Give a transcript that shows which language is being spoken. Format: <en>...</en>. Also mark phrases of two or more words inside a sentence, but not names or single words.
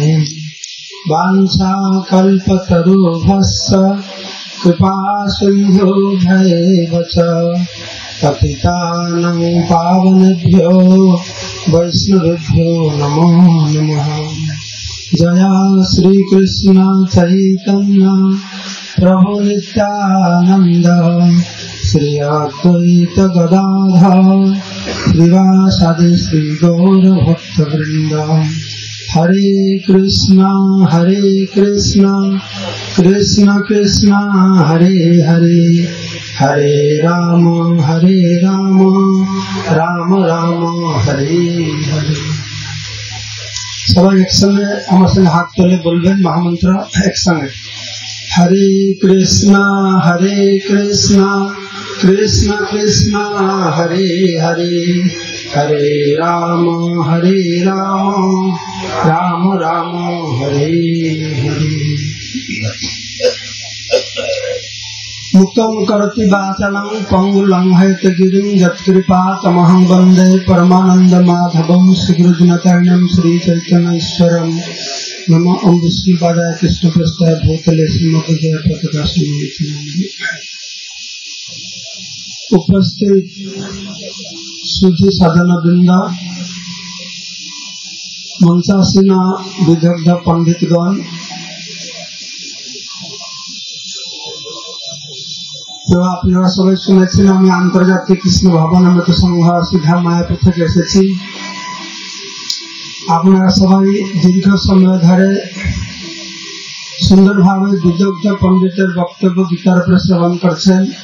<sa>वाञ्छा कल्पतरुभ्यश्च कृपा सिन्धुभ्यैव च पतितानां पावनेभ्यो वैष्णवेभ्यो नमो नमः। जय श्री कृष्ण चैतन्य प्रभु नित्यानंद श्री अद्वैत गदाधर श्रीवासादि श्री गौर भक्तवृंद। हरे कृष्ण कृष्ण कृष्ण हरे हरे हरे राम राम राम हरे हरे।</sa> <bn>সবাই এক সঙ্গে আমার সঙ্গে হাত তুলে বলবেন মহামন্ত্র এক সঙ্গে।</bn> <sa>हरे कृष्ण कृष्ण कृष्ण हरे हरे हरे राम राम राम हरे हरे। मुक्तं करोति वाचालं पंगुलं हैतगिरिं यत्कृपातमहं वन्दे परमानन्दमाधवं श्रीगुरुजनतरणं श्रीचैतन्येश्वरं। नमो ओं विष्णुपादाय कृष्णपृष्ठाय भूतले श्रीमद्भगवते पताकाश्रमे।</sa> <bn>উপস্থিত সুধী সাধনবৃন্দ, মঞ্চাসীন বিদগ্ধ পণ্ডিতগণ, তো আপনারা সবাই শুনেছেন আমি আন্তর্জাতিক কৃষ্ণ ভাবনামৃত সংঘ সিধা মায়াপুর থেকে এসেছি। আপনারা সবাই দীর্ঘ সময় ধরে সুন্দরভাবে বিদগ্ধ পণ্ডিতের বক্তব্য গীতার উপরে শ্রবণ করছেন।</bn>